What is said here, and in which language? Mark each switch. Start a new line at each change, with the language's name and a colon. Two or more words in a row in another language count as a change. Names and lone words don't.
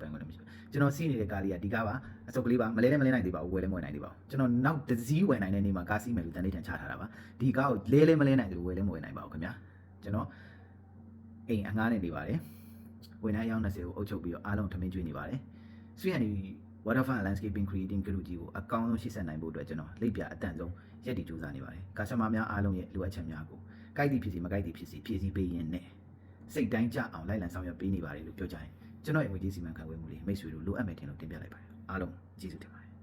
Burmese: င်ခွင့်လည်းမရှိဘူးကျွန်တော်စီးနေတဲ့ကားလေးကဒီကားပါအစုပ်ကလေးပါမလဲလည်းမလဲနိုင်သေးပါဘူးဝယ်လည်းမဝယ်နိုင်သေးပါဘူးကျွန်တော် နောက်တစ်စီးဝယ်နိုင်တဲ့နေ့မှာကားစီးမယ်လို့တန်လေးထန်ချထားတာပါဒီကားကိုလဲလည်းမလဲနိုင်သေးဘူးဝယ်လည်းမဝယ်နိုင်ပါဘူးခင်ဗျာကျွန်တော်အိမ်အငှားနဲ့နေပါတယ်ဝန်ထမ်းအယောက်20ကိုအုပ်ချုပ်ပြီးတော့အားလုံးထမင်းကျွေးနေပါတယ်ဆွေဟန်ဒီ
English: waterfront landscaping creating
Burmese: ကလူကြီးကိုအကောင်းဆုံးရှေ့ဆက်နိုင်ဖို့အတွက်ကျွန်တော်လိပ်ပြအတန်ဆုံးရက်တည်ကြိုးစားနေပါတယ်ကာစတမာများအားလုံးရဲ့လိုအပ်ချက်များကိုကြိုက်သည်ဖြစ်စီမကြိုက်သည်ဖြစ်စီဖြည့်ဆည်းပေးရင်းနဲ့စိတ်တိုင်းကြအောင်လိုက်လံဆောင်ရွက်ပေးနေပါတယ်လို့ပြောကြရင်ကျွန်တော်ရဲ့ငွေကြေးစီမံခန့်ခွဲမှုတွေမိတ်ဆွေတို့လိုအပ်မယ်ထင်လို့တင်ပြလိုက်ပါတယ်အားလုံးကျေးဇူးတင်ပါ